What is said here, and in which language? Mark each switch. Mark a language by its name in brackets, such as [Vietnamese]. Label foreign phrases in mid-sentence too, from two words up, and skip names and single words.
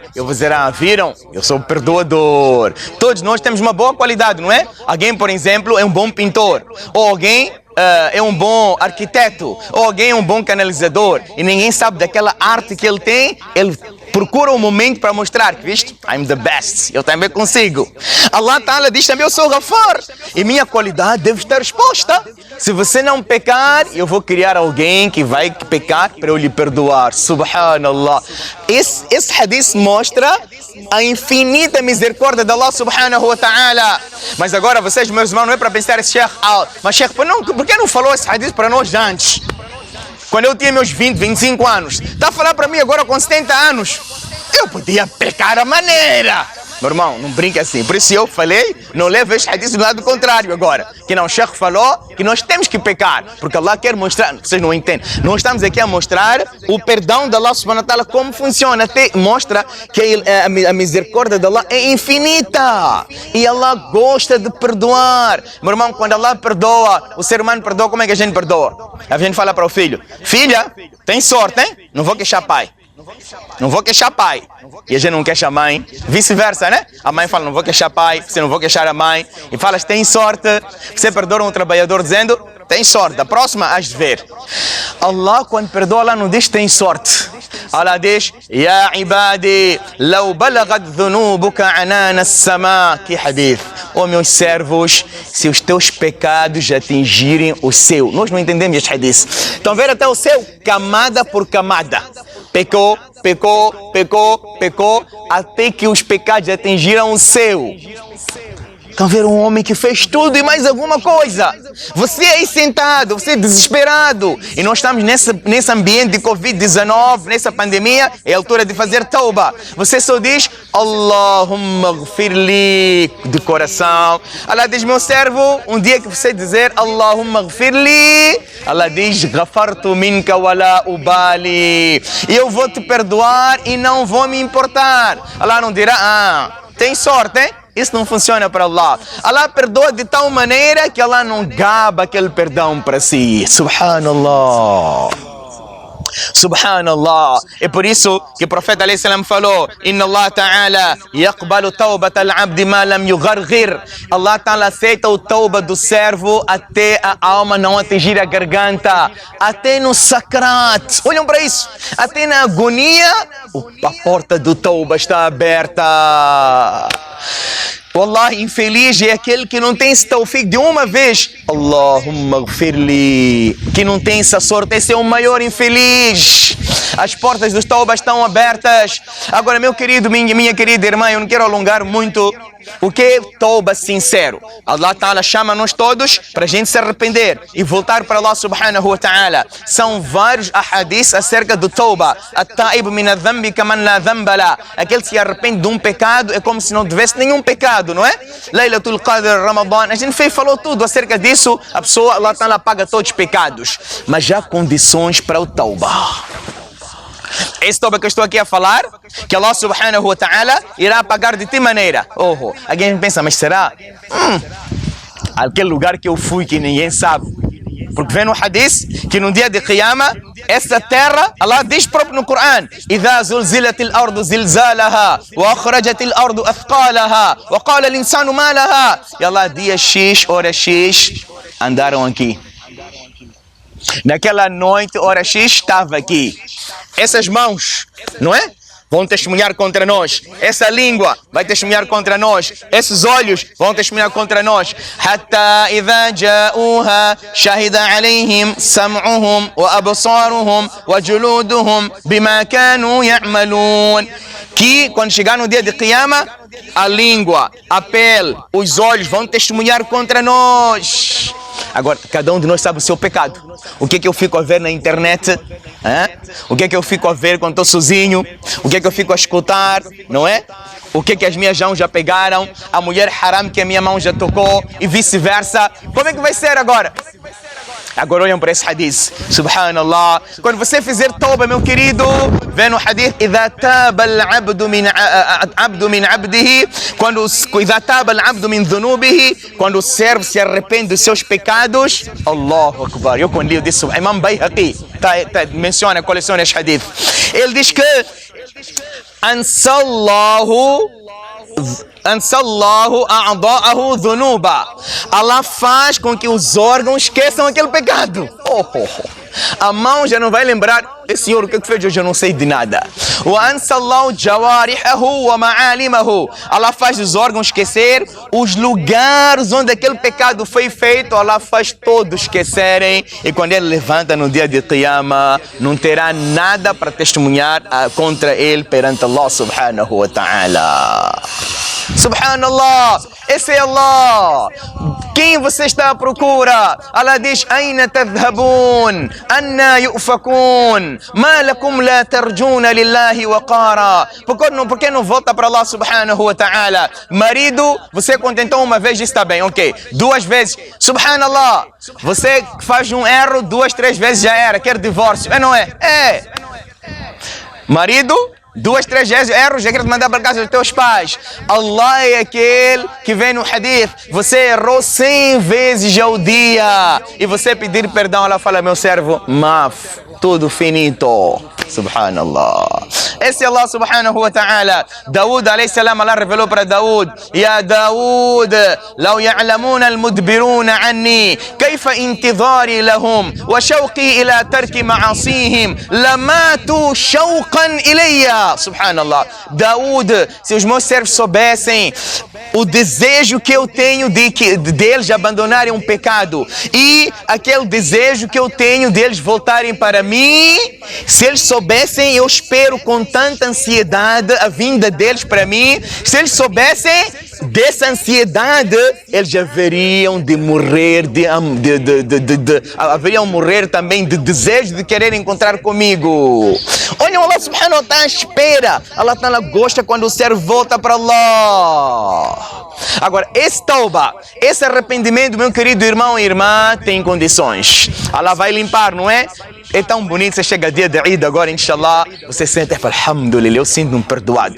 [Portuguese] Eu vou dizer: viram? Eu sou perdoador. Todos nós temos uma boa qualidade, não é? Alguém, por exemplo, é um bom pintor. Ou alguém é um bom arquiteto. Ou alguém é um bom canalizador. E ninguém sabe daquela arte que ele tem. Ele procura um momento para mostrar que, viste, [English] I'm the best, [Portuguese] eu também consigo. [Arabic] الله تعالى [Portuguese] diz também: eu sou Ghaffar e minha qualidade deve estar exposta. Se você não pecar, eu vou criar alguém que vai pecar para eu lhe perdoar. Subhanallah. Esse hadith mostra a infinita misericórdia de [Arabic] الله سبحانه وتعالى. [Portuguese] Mas agora vocês, meus irmãos, não é para pensar esse Sheikh, mas Sheikh, por que não falou esse hadith para nós antes? Quando eu tinha meus 20, 25 anos. Está a falar para mim agora com 70 anos. Eu podia pecar a maneira. Meu irmão, não brinca assim. Por isso eu falei, não leve este hadith do lado contrário agora. Que não, o Sheikh falou que nós temos que pecar. Porque Allah quer mostrar, vocês não entendem. Nós estamos aqui a mostrar o perdão de [Arabic] الله سبحانه وتعالى, [Portuguese] como funciona. Até mostra que a misericórdia de Allah é infinita. E Allah gosta de perdoar. Meu irmão, quando Allah perdoa, o ser humano perdoa, como é que a gente perdoa? A gente fala para o filho: filha, tem sorte, hein? Não vou queixar pai. Não vou queixar pai. E a gente não queixa a mãe. Vice-versa, né? A mãe fala: não vou queixar pai, você não vou queixar a mãe. E fala: tem sorte. Você perdoa um trabalhador dizendo: tem sorte, a próxima has de ver. Allah, quando perdoa, Allah não diz tem sorte. Allah diz: [Arabic] يا عبادي لو بلغت ذنوبك عنان السماء. [Portuguese] Que hadith. Oh meus servos, se os teus pecados atingirem o céu. Nós não entendemos este hadith. Então ver até o céu, camada por camada. Pecou, até que os pecados atingiram o céu. Estão a ver um homem que fez tudo e mais alguma coisa. Você aí sentado, você desesperado. E nós estamos nesse ambiente de Covid-19, nessa pandemia, é a altura de fazer tauba. Você só diz, [Arabic] اللهم اغفر لي, [Portuguese] de coração. Allah diz, meu servo, um dia que você dizer, [Arabic] اللهم اغفر لي, [Portuguese] Allah diz, [Arabic] غفرت منك ولا أبالي. [Portuguese] E eu vou te perdoar e não vou me importar. Allah não dirá, tem sorte, hein? Isso não funciona para Allah. Allah perdoa de tal maneira que Allah não gaba aquele perdão para si. Subhanallah. Subhanallah. É por isso que o profeta [Arabic] عليه السلام [Portuguese] falou: [Arabic] إن الله تعالى يقبل توبة العبد ما لم يغرغر. الله تعالى [Portuguese] aceita o tauba do servo até a alma não atingir a garganta, até no sakrat. Olham para isso. Até na agonia, a porta do tauba está aberta. Wallah, infeliz é aquele que não tem esse tawfiq de uma vez. [Arabic] اللهم اغفر لي. [Portuguese] Que não tem essa sorte, esse é o maior infeliz. As portas dos taubas estão abertas. Agora, meu querido, minha querida irmã, eu não quero alongar muito. O que é tauba sincero? [Arabic] الله تعالى [Portuguese] chama nós todos para a gente se arrepender e voltar para [Arabic] الله سبحانه وتعالى. [Portuguese] São vários ahadith acerca do tauba. [Arabic] التائب من الذنب كمن لا ذنب له. [Portuguese] Aquele que se arrepende de um pecado é como se não tivesse nenhum pecado, não é? Laylatul Qadr, Ramadan, a gente falou tudo acerca disso. A pessoa, [Arabic] الله تعالى [Portuguese] paga todos os pecados. Mas há condições para o tauba. Esse tauba que eu estou aqui a falar, que [Arabic] الله سبحانه وتعالى [Portuguese] irá pagar de que maneira? Alguém pensa, mas será? Aquele lugar que eu fui que ninguém sabe. Porque vem no hadith que no dia de Qiyamah, essa terra, Allah diz próprio no Coran: [Arabic] إِذَا زُلْزِلَتِ الْأَرْضُ زِلْزَالَهَا وَأَخْرَجَتِ الْأَرْضُ أَثْقَالَهَا وَقَالَ الْإِنسَانُ مَا لَهَا. [Portuguese] E Allah, dia X, hora X, andaram aqui. Naquela noite, hora X, estava aqui. Essas mãos, não é? Vão testemunhar contra nós. Essa língua vai testemunhar contra nós. Esses olhos vão testemunhar contra nós. [Arabic] حتى إذا جاءوها شهد عليهم سمعهم وأبصارهم وجلودهم بما كانوا يعملون. [Portuguese] Que quando chegar no dia de Qiyamah, a língua, a pele, os olhos vão testemunhar contra nós. Agora, cada um de nós sabe o seu pecado. O que é que eu fico a ver na internet? O que é que eu fico a ver quando estou sozinho? O que é que eu fico a escutar? Não é? O que é que as minhas mãos já pegaram? A mulher haram que a minha mão já tocou e vice-versa. Como é que vai ser agora? Agora olham para esse hadith. Subhanallah. Quando você fizer tauba, meu querido, vê no hadith: [Arabic] إِذَا تَابَ الْعَبْدُ مِنْ عَبْدِهِ. إِذَا تَابَ الْعَبْدُ مِنْ ذُنُوبِهِ. [Portuguese] Quando o servo se arrepende dos seus pecados. [Arabic] الله أكبر. [Portuguese] Eu quando li, eu disse, Imam Bayhaqi menciona, coleciona esse hadith. Ele diz que [Arabic] أنسى الله أعضاءه ذنوبه. [Portuguese] Allah faz com que os órgãos esqueçam aquele pecado. A mão já não vai lembrar: esse senhor, o que fez hoje? Eu não sei de nada. [Arabic] وأنسى الله جوارحه ومعالمه. [Portuguese] Allah faz os órgãos esquecer os lugares onde aquele pecado foi feito. Allah faz todos esquecerem. E quando ele levanta no dia de Qiyamah, não terá nada para testemunhar contra ele perante [Arabic] الله سبحانه وتعالى. [Portuguese] Subhanallah, esse é Allah. Quem você está à procura? Allah diz: [Arabic] أين تذهبون أنى يؤفكون? ما لكم لا ترجون لله وقارا? [Portuguese] Por que não volta para [Arabic] الله سبحانه وتعالى? [Portuguese] Marido, você contentou uma vez, está bem, ok. 2 vezes, Subhanallah. Você faz um erro 2, 3 vezes, já era, quer divórcio. É, não é? É. Marido, 2, 3 vezes erros, já quero te mandar para casa dos teus pais. Allah é aquele que vem no hadith: você errou 100 vezes ao dia e você pedir perdão, Allah fala: meu servo, maf, tudo finito. Subhanallah. Esse é [Arabic] الله سبحانه وتعالى. Daud عليه السلام, [Portuguese] Allah revelou para [Arabic] Daud: يا داود لو يعلم المدبرون عني كيف انتظاري لهم وشوقي إلى ترك معاصيهم لماتوا شوقا إلي. [Portuguese] Subhanallah. Daud, se os meus servos soubessem o desejo que eu tenho deles abandonarem um pecado e aquele desejo que eu tenho deles voltarem para mim, se eles soubessem, eu espero com tanta ansiedade a vinda deles para mim. Se eles soubessem, dessa ansiedade, eles haveriam de morrer, haveriam morrer também de desejo de querer encontrar comigo. Olha, [Arabic] الله سبحانه وتعالى [Portuguese] espera. [Arabic] الله تعالى [Portuguese] gosta quando o servo volta para Allah. Agora, esse tauba, esse arrependimento, meu querido irmão e irmã, tem condições. Allah vai limpar, não é? É tão bonito, você chega dia de Eid agora, inshallah, você sente e fala, alhamdulillah, eu sinto-me perdoado.